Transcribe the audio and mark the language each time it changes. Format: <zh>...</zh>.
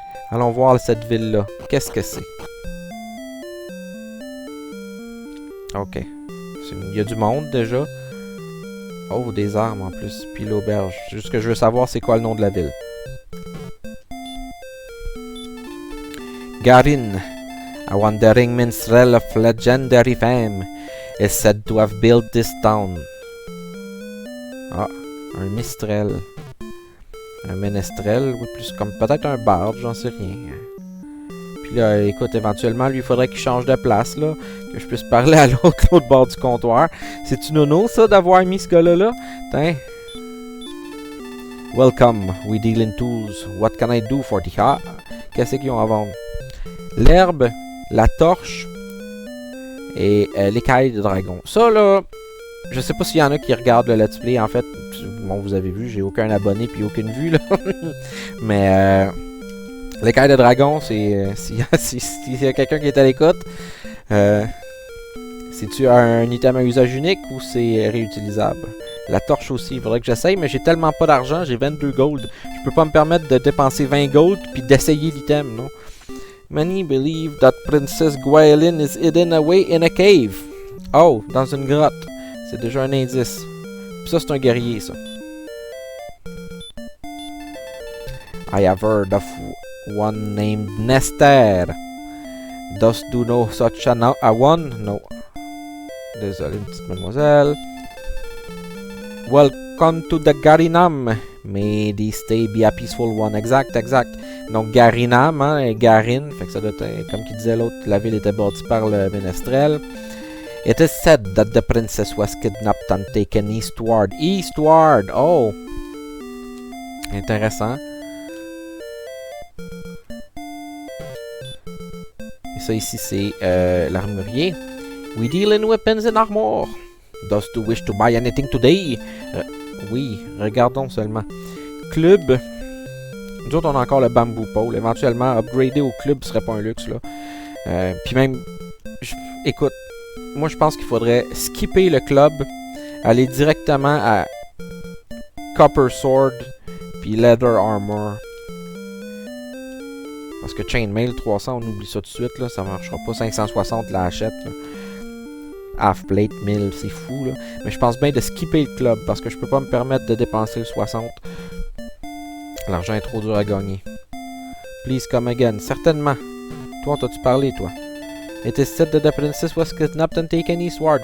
<fr>Allons voir cette ville-là. Qu'est-ce que c'est? Ok. Il y a du monde déjà. Oh, des armes en plus. Puis l'auberge. Juste que je veux savoir c'est quoi le nom de la ville.</fr> <en>Garin, a wandering minstrel of legendary fame, is said to have built this town.</en> <fr>Ah, un mistrel. Un ménestrel, ou plus comme peut-être un barde, j'en sais rien. Puis là, écoute, éventuellement, lui, il faudrait qu'il change de place, là, que je puisse parler à l'autre bord du comptoir. C'est-tu nono, ça, d'avoir mis ce gars-là, là? Tiens.</fr> <en>Welcome, we deal in tools. What can I do for thee?</en> <fr>Ah, qu'est-ce qu'ils ont à vendre? L'herbe, la torche et l'écaille de dragon. Ça, là, je sais pas s'il y en a qui regardent le let's play, en fait. Bon, vous avez vu, j'ai aucun abonné puis aucune vue, là. Mais l'écaille de dragon, c'est... s'il y a quelqu'un qui est à l'écoute, c'est-tu un item à usage unique ou c'est réutilisable? La torche aussi, il faudrait que j'essaye, mais j'ai tellement pas d'argent, j'ai 22 gold. Je peux pas me permettre de dépenser 20 gold puis d'essayer l'item, non?</fr> <en>Many believe that Princess Gwaelin is hidden away in a cave.</en> <fr>Oh, dans une grotte. C'est déjà un indice. Puis ça, c'est un guerrier, ça.</fr> <en>I have heard of one named Nester. Dost do know such a one? No.</en> <fr>Désolé, une petite mademoiselle.</fr> <en>Welcome to the Garinam. May this day be a peaceful one.</en> <fr>Exact. Donc Garinam, hein, et Garin, fait que ça doit être, comme qu'il disait l'autre, la ville était bâtie par le ménestrel.</fr> <en>It is said that the princess was kidnapped and taken eastward. Eastward!</en> <fr>Oh! Intéressant. Et ça ici, c'est l'armurier.</fr> <en>We deal in weapons and armor. Dost you wish to buy anything today?</en> <fr>Oui, regardons seulement. Club. Nous autres, on a encore le bamboo pole. Éventuellement, upgrader au club serait pas un luxe, là. Puis même... écoute, moi, je pense qu'il faudrait skipper le club, aller directement à Copper Sword, puis Leather Armor. Parce que Chainmail 300, on oublie ça tout de suite, là. Ça marchera pas. 560 la hachette, là. Half-plate 1000, c'est fou, là. Mais je pense bien de skipper le club, parce que je peux pas me permettre de dépenser le 60. L'argent est trop dur à gagner.</fr> <en>Please come again.</en> <fr>Certainement. Toi, t'as-tu parlé, toi?</fr> <en>It is said that the princess was kidnapped and taken eastward.</en>